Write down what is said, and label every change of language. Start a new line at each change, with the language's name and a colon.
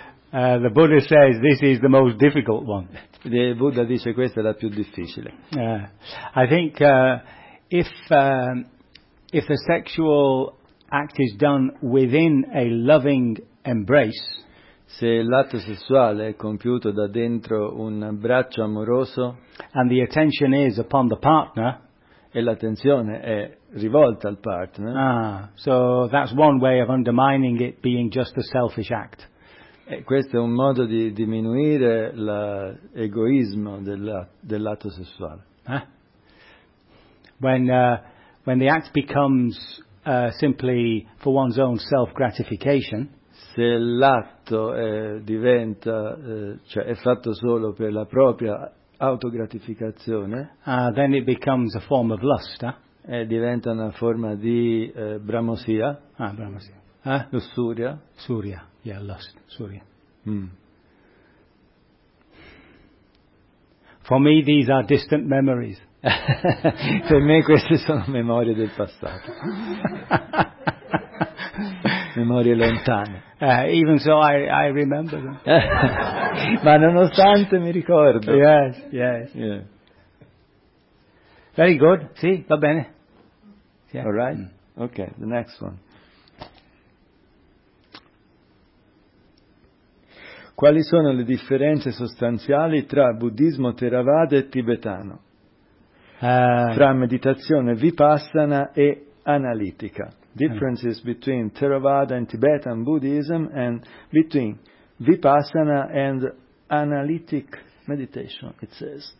English: The Buddha says this is the most difficult one.
Italian: The Buddha dice questa è la più difficile.
English: I think if the sexual act is done within a loving embrace,
Italian: se l'atto sessuale è compiuto da dentro un abbraccio amoroso,
English: and the attention is upon the partner,
Italian: e l'attenzione è rivolta al partner,
English: so that's one way of undermining it being just a selfish act.
Italian: E questo è un modo di diminuire l'egoismo dell'atto sessuale.
English: When the act becomes simply for one's own self-gratification,
Italian: se l'atto diventa cioè è fatto solo per la propria autogratificazione,
English: then it becomes a form of lust,
Italian: diventa una forma di bramosia. Bramosia. Lussuria.
English: Surya. Yeah, lust. Surya. For me, these are distant memories.
Italian: Per me queste sono memorie del passato. Memorie lontane.
English: Even so, I remember them.
Italian: Ma nonostante mi ricordo.
English: Yes, yes. Yeah. Very good.
Italian: Sì, va bene.
English: Yeah. All right. Okay, the next one.
Italian: Quali sono le differenze sostanziali tra buddismo Theravada e tibetano? Tra meditazione vipassana e analitica.
English: Differences between Theravada and Tibetan Buddhism and between vipassana and analytic meditation, it says.